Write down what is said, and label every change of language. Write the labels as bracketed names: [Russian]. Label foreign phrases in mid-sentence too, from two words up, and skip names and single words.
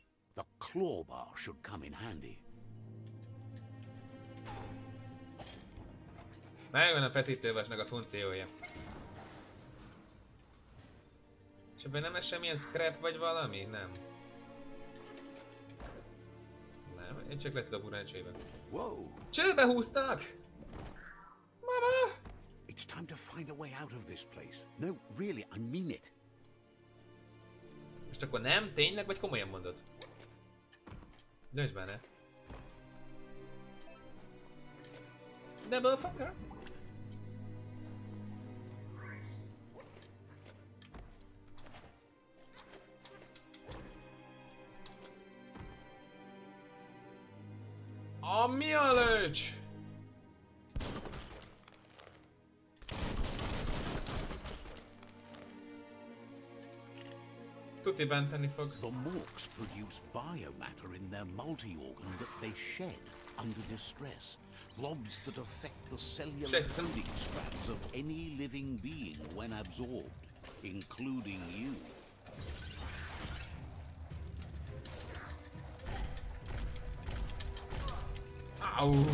[English] The clawbar should come in handy. [Hungarian] Megvan a feszítővasnak a funkciója. És ebben nem lesz semmilyen scrap vagy valami? Nem. Nem, én csak le tudok ugrani csőbe. Whoa! Csőbe húztak! Mama! [English] It's time to find a way out of this place. No, really, I mean it. [Hungarian] Most akkor nem? Tényleg? Vagy komolyan mondod? Dönts benne. [English] Double fucker! [Hungarian] Mi a lőcs? Tuti benteni fog. [English] The Mókus produce biomatter in their multi-organ that they shed under distress. Blobs that affect the cellular coding strands of any living being when absorbed, including you. Au!